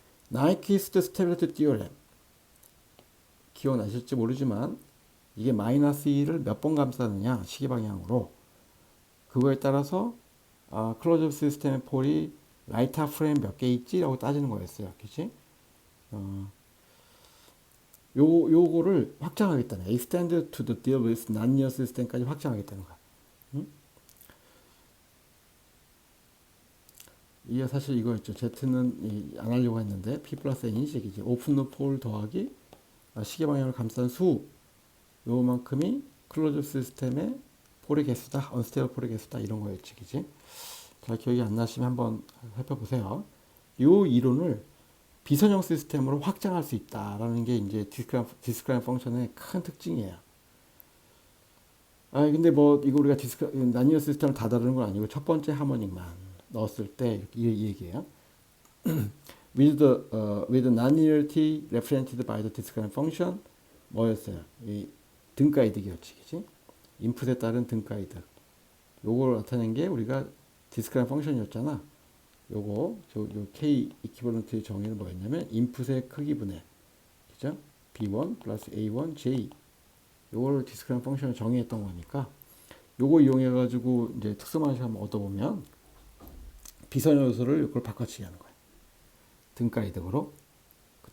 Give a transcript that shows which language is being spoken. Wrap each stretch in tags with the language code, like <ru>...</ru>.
<ko>나이퀴스트 스테빌리티 띠오렘 기억나실지 모르지만 이게 마이너스 2를 몇 번 감싸느냐 시계 방향으로 그거에 따라서 클로즈업 시스템의 폴이 라이트 프레임 몇 개 있지? 라고 따지는 거였어요. 그치? 요거를 확장하겠다는 거야.</ko> <en>extend to the deal with non-linear system까지</en> <ko>확장하겠다는 거야. 응? 이게 사실 이거였죠. Z는 안 하려고 했는데 P 플러스 N이 식이지. 오픈 루프 폴 더하기 시계 방향을 감싼 수 요만큼이 클로즈 시스템의 폴의 개수다. 언스테이블 폴의 개수다. 이런 거였지. 그치? 잘 기억이 안 나시면 한번 살펴보세요. 요 이론을 비선형 시스템으로 확장할 수 있다라는 게 이제 디스크라임 펑션의 큰 특징이에요. 근데 뭐 이거 우리가 나니어 시스템을 다 다루는 건 아니고 첫 번째 하모닉만 넣었을 때 이렇게 이 얘기예요.</ko> <en>with nonlinearity represented by the discrete function</en> <ko>뭐였어요? 이 등가 이득이었지, 그치? 인풋에 따른 등가 이득. 요걸 나타낸 게 우리가 디스크라임 펑션이었잖아. 요 K 이퀴벌런트의 정의는 뭐였냐면 인풋의 크기분의 그죠? B1 플러스 A1 J 요걸 디스크라임 펑션을 정의했던 거니까 요거 이용해 가지고 이제 특수만식 한번 얻어보면 비선 요소를 이걸 바꿔치기 하는 거야. 등가 이득으로. 그</ko>